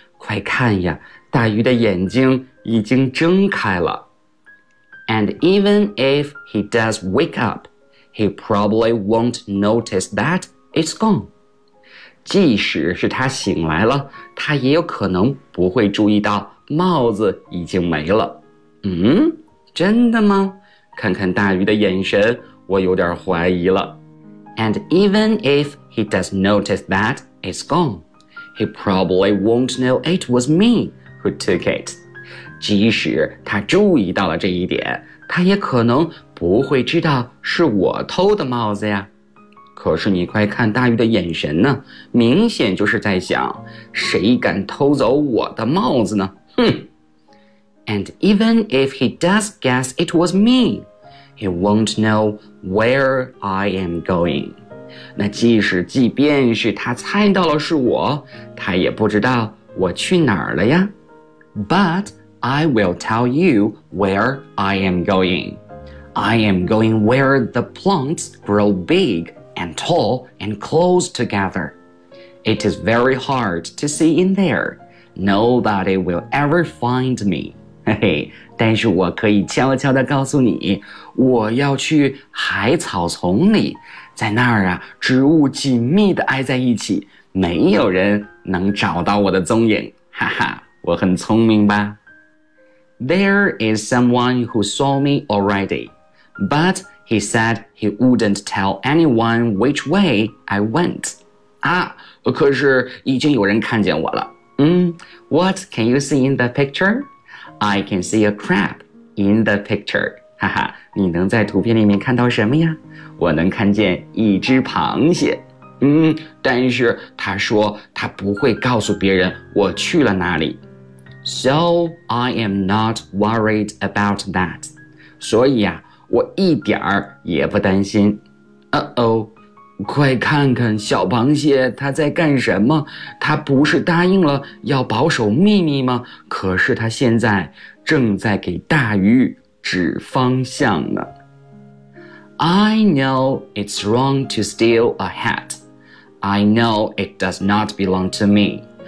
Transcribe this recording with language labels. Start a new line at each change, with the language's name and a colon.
Chinese: 快看呀，大鱼的眼睛已经睁开了。
English: And even if he does wake up, he probably won't notice that it's gone.
Chinese: 即使是他醒来了，他也有可能不会注意到帽子已经没了。嗯，真的吗？看看大鱼的眼神，我有点怀疑了。
English: And even if he does notice that,It's gone. He probably won't know it was me who took it.
Chinese: 即使他注意到了这一点，他也可能不会知道是我偷的帽子呀。可是你快看大鱼的眼神呢，明显就是在想，谁敢偷走我的帽子呢？哼。
English: And even if he does guess it was me, he won't know where I am going.
Chinese: 那即便是他猜到了是我，他也不知道我去哪儿了呀。
English: But I will tell you where I am going. I am going where the plants grow big and tall and close together. It is very hard to see in there. Nobody will ever find me.
Chinese: 嘿嘿，但是我可以悄悄地告诉你，我要去海草丛里。在那儿啊，植物紧密地挨在一起，没有人能找到我的踪影。哈哈，我很聪明吧。
English: There is someone who saw me already, but he said he wouldn't tell anyone which way I went.
Chinese: 啊，可是已经有人看见我了。
English: What can you see in the picture? I can see a crab in the picture.
Chinese: 哈哈，你能在图片里面看到什么呀？我能看见一只螃蟹。但是他说他不会告诉别人我去了哪里。
English: So I am not worried about that.
Chinese: 所以啊，我一点儿也不担心。快看看小螃蟹他在干什么？他不是答应了要保守秘密吗？可是他现在正在给大鱼指方向呢。
English: I know it's wrong to steal a hat. I know it does not belong to me.